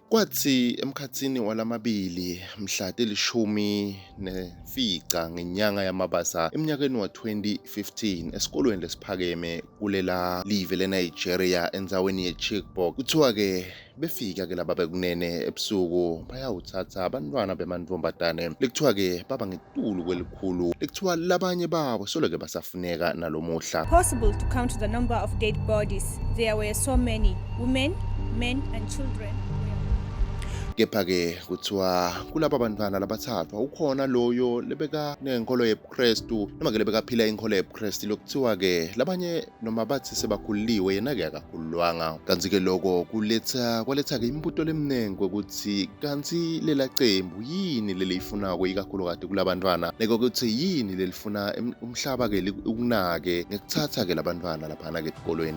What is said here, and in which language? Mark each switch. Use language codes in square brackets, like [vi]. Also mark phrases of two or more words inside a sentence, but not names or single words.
[ss] Kwathi emkhatsini walamabili mhla telishumi nefica ngenyanga yamabasa eminyakeni wa-2015 esikolweni lesiphakeme kulela live leNigeria endzaweni yeChibok kuthiwa-ke befika-ke laba bekunene ebusuku bayawuthatha abantwana bemantfombatane lekuthiwa-ke baba ngetulu kwelikhulu lekuthiwa labanye babo solo-ke basafuneka nalomuhla. [en] Possible to count the number of dead bodies. There were so many women, men and children. [ss] Kepha-ke kuthiwa kulaba bantwana labathathwa ukhona loyo lebeka nenkolo yebuKristu noma-ke lebekaphila inkolo yebuKristu lokuthiwa-ke labanye noma bathi sebakhuliwe yena-ke akakhululwanga. Kanti-ke loko kwaletha-ke imibuto lemningi kwekuthi kanti lela qembu yini leliyifunako ikakhulukati kulabantwana nekokuthi yini lelifuna umhlaba-ke ukunake ngekuthatha-ke labantwana laphana-ke esikolweni.